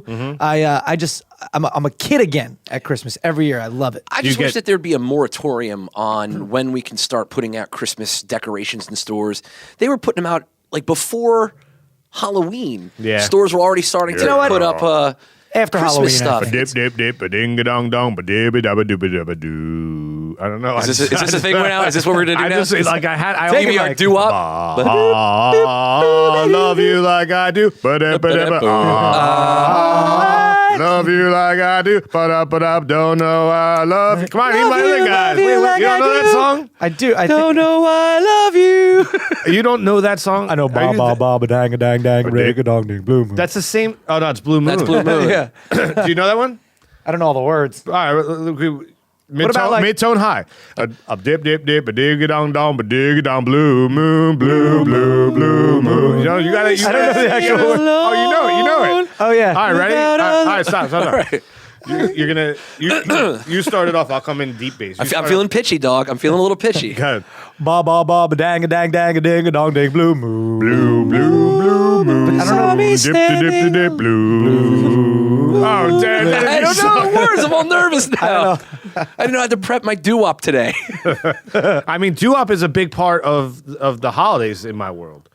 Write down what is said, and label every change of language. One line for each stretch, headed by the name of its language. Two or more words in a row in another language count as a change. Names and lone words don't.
English: I'm a kid again at Christmas every year. I love it. I just wish that there'd be a moratorium on when we can start putting out Christmas decorations in stores. They were putting them out like before Halloween. Yeah. Stores were already starting to put up After Christmas Halloween, stuff. Dip dip dip ba ding dong dong ba dibba dabba dooba dabba doo. I don't know. Is this a thing right now? Is this what we're gonna do I now? just like I had. I Take only it PBR like- doo wop. I love you like I do. Love you like I do. Don't know I love you. Come on, anybody other guys? you You like don't I know that do. song? I do. I Don't know why I love you. You don't know that song? I know. Are you- Ba ba ba dang a dang dang rig a dong ding blue moon. That's the same. Oh no, it's Blue Moon. That's Blue Moon. Yeah. Do you know that one? I don't know all the words. All right. about, like- Mid-tone high. Up dip dip dip a dig dong dong ba dig dong blue moon. You know you gotta. I don't know the actual word. Oh, you know it. Oh yeah. All right, ready? All right, stop. You're gonna you started off. I'll come in deep bass. I'm feeling pitchy, dog. I'm feeling a little pitchy. Good. Ba ba ba ba dang a dang dang a ding a dong ding blue moon. Blue moon. I don't know. Dip blue. Oh, damn! I don't know the words. I'm all nervous now. I didn't know how to prep my doo-wop today. I mean, doo-wop is a big part of the holidays in my world.